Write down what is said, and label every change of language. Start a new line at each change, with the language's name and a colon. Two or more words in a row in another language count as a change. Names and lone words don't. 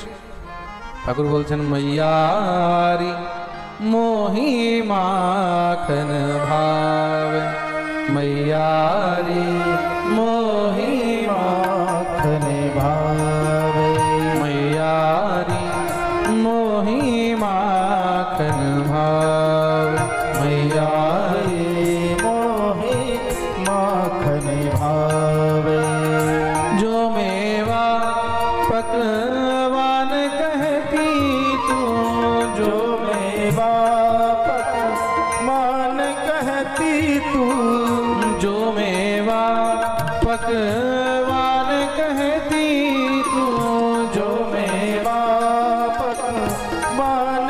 Bangla: ঠাকুর বলছেন,
Hindi: मैया री मोहि माखन भावे, मैया री मोहि माखन भावे, मैया री मोहि माखन भावे, मैया री मोहि माखन भावे। जो मेवा पकवान कहती तू, जो मेवा पकवान कहती तू, जो मेवा पकवान कहती तू, जो मेवा पकवान